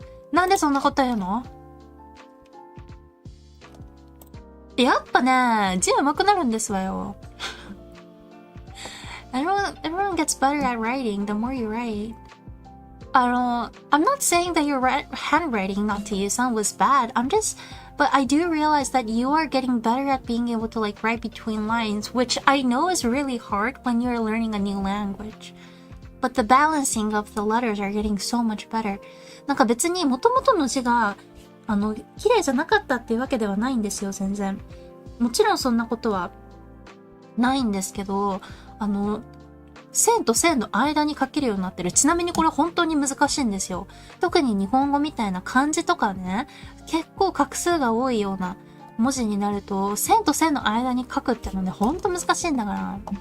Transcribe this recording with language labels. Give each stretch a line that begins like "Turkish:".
Japanese: なんでそんなこと言うの？やっぱね、字上手くなるんですわよ。
English: Everyone gets better at writing the more you write. I'm not saying that your handwriting, not to use on, was bad. But I do realize that you are getting better at being able to like write between lines, which I know is really hard when you're learning a new language. But the balancing of the letters are getting so much better.
Japanese: なんか別に元々の字が綺麗じゃなかったっていうわけではないんですよ、全然。もちろんそんなことはないんですけど、線と線の間に書けるようになってる。ちなみにこれ本当に難しいんですよ。特に日本語みたいな漢字とかね、結構画数が多いような文字になると、線と線の間に書くってのね、ほんと難しいんだから。